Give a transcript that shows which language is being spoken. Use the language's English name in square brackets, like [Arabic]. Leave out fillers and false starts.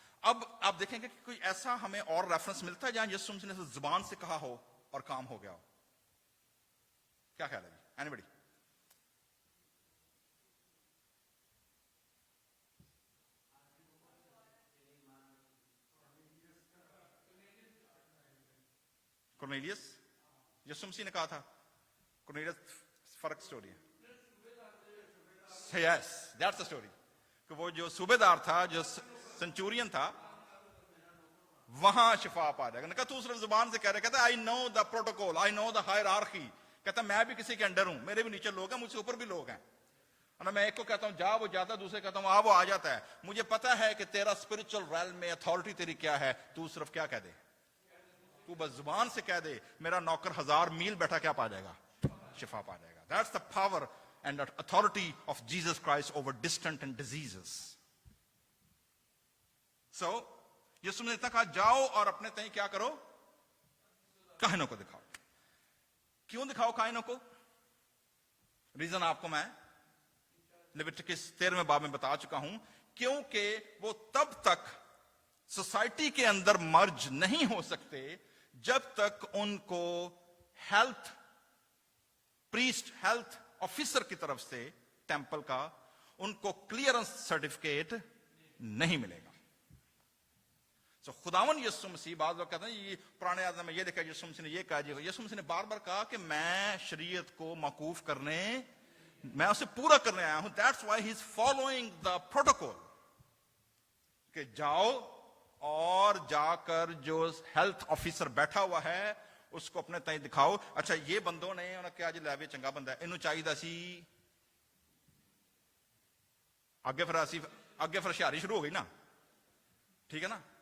[Urdu] اب آپ دیکھیں گے کہ کوئی ایسا ہمیں اور ریفرنس ملتا ہے جہاں یسوع مسیح نے زبان سے کہا ہو اور کام ہو گیا ہو؟ کیا خیال ہے جی؟ [English] Any بڈی؟ [Urdu] کورنیلیس، یسوع مسیح نے کہا تھا. کورنیلیس فرق سٹوری ہے. [English] Yes, that's the story. [Urdu] کہ وہ جو صوبے دار تھا، جو سنچورین تھا، وہاں شفا پا جائے گا. کہا تو صرف زبان سے کہہ رہے. [English] کہتا I know the protocol, I know the hierarchy. [Urdu] کہتا میں بھی کسی کے انڈر ہوں، میرے بھی نیچے لوگ ہیں، مجھ سے اوپر بھی لوگ ہیں. میں ایک کو کہتا ہوں جا، وہ جاتا ہے. دوسرے کہتا ہوں وہ آ جاتا ہے. مجھے پتا ہے کہ تیرا اسپرچل ریلم میں اتھارٹی تیری کیا ہے. تو صرف کیا کہہ دے، تو بس زبان سے کہہ دے، میرا نوکر 1000 میل بیٹھا کیا پا جائے گا؟ شفا پا جائے گا. [English] That's the power and the authority of Jesus Christ over distant and diseases. [Urdu] So یسوع نے اتنا کہا جاؤ اور اپنے تئیں کیا کرو؟ کاہنوں کو دکھاؤ. کیوں دکھاؤ کاہنوں کو؟ ریزن آپ کو میں لیویٹیکس 13 باب میں بتا چکا ہوں. کیونکہ وہ تب تک سوسائٹی کے اندر مرج نہیں ہو سکتے جب تک ان کو ہیلتھ پریسٹ، ہیلتھ آفیسر کی طرف سے ٹیمپل کا ان کو کلیئرنس سرٹیفکیٹ نہیں ملے گا. سو خداون یسوع مسیح، بعض لوگ کہتے ہیں یہ پرانے عہد میں یہ لکھا یسوع مسیح نے یہ کہا. جی یسوع مسیح نے بار بار کہا کہ میں شریعت کو موقوف کرنے، میں اسے پورا کرنے آیا ہوں. [English] That's why he is following the protocol. [Urdu] کہ جاؤ اور جا کر جو ہیلتھ آفیسر بیٹھا ہوا ہے اس کو اپنے تئیں دکھاؤ. [Punjabi] اچھا یہ بندوں نے انہوں کیا جی لے چنگا بندہ ہے، انہوں چاہیے سی اگے [Urdu] پھر ہوشیاری شروع ہو گئی نا. ٹھیک ہے نا.